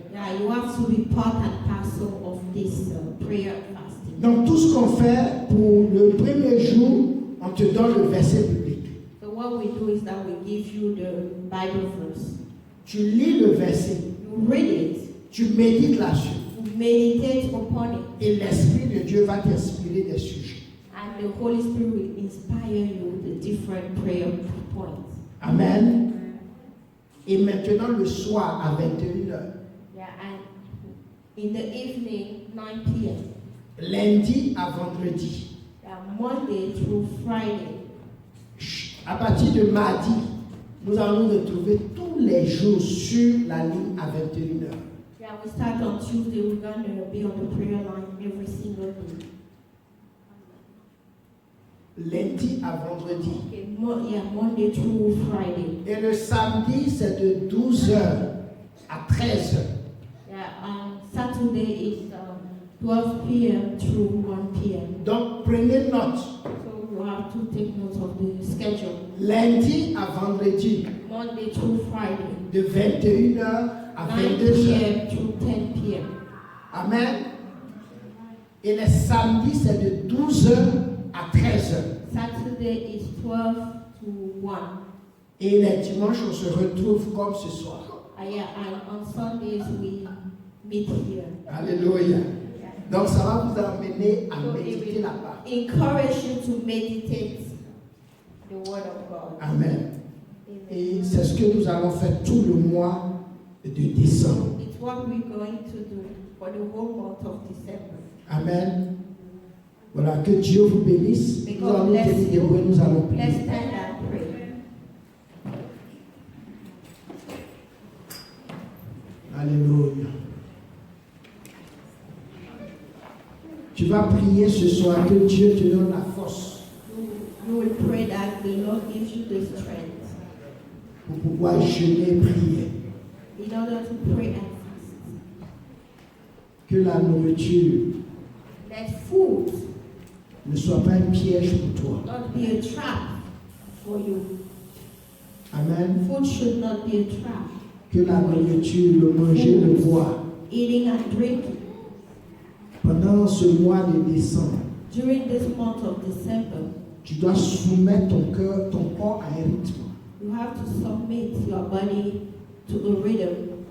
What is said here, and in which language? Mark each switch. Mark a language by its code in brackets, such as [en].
[en] Yeah, you have to be part and parcel of this prayer fasting. [fr] Donc tout ce qu'on fait pour le premier jour, on te donne le verset biblique. [en] So what we do is that we give you the Bible verse. [fr] Tu lis le verset. [en] You read it. [fr] Tu médites là-dessus. [en] You meditate upon it. [fr] Et l'Esprit de Dieu va t'inspirer des sujets. [en] And the Holy Spirit will inspire you with the different prayer points. Amen. [fr] Et maintenant le soir à 21h. [en] Yeah, and in the evening, 9 p.m. [fr] Lundi à vendredi. [en] Yeah, Monday through Friday. [fr] À partir de mardi, nous allons nous retrouver tous les jours sur la ligne à 21h. [en] Yeah, we start on Tuesday. We're going to be on the prayer line every single day. [fr] Lundi à vendredi. [en] Okay, Monday through Friday. [fr] Et le samedi, c'est de 12h à 13h. [en] Yeah, Saturday is 12 p.m. through 1 p.m. [fr] Donc, prenez note. [en] So you have to take note of the schedule. [fr] Lundi à vendredi, [en] Monday through Friday. [fr] de 21h à [en] 9 [fr] 22h. [en] p.m. through 10 p.m. [fr] Amen. Et le samedi, c'est de 12h à 13h. [en] Saturday is 12 to 1. [fr] Et les dimanches, on se retrouve comme ce soir. [en] Yeah, and on Sundays we meet here. Alléluia. Yeah. [fr] Donc, ça va vous amener à [en] So it [fr] méditer [en] will [fr] la parole. [en] encourage you to meditate the Word of God. Amen. Amen. [fr] Et c'est ce que nous allons faire tout le mois de décembre. [en] It's what we're going to do for the whole month of December. Amen. [fr] Voilà, que Dieu vous bénisse. [en] May [fr] Nous [en] God [fr] allons nous [en] bless [fr] tenir [en] you. [fr] debout et nous allons [en] Let's [fr] prier. [en] stand and pray. Alléluia. [fr] Tu vas prier ce soir que Dieu te donne la force [en] You will pray that the Lord gives you the strength [fr] pour pouvoir jeûner et prier. [en] in order to pray and fast. [fr] Que la nourriture [en] Let food [fr] ne soit pas un piège pour toi. [en] not be a trap for you. Amen. Food should not be a trap. [fr] Que la nourriture, le manger, le boire. [en] Eating and drinking. [fr] Pendant ce mois de décembre, [en] During this month of December, [fr] tu dois soumettre ton cœur, ton corps à un rythme. [en] you have to submit your body to a rhythm.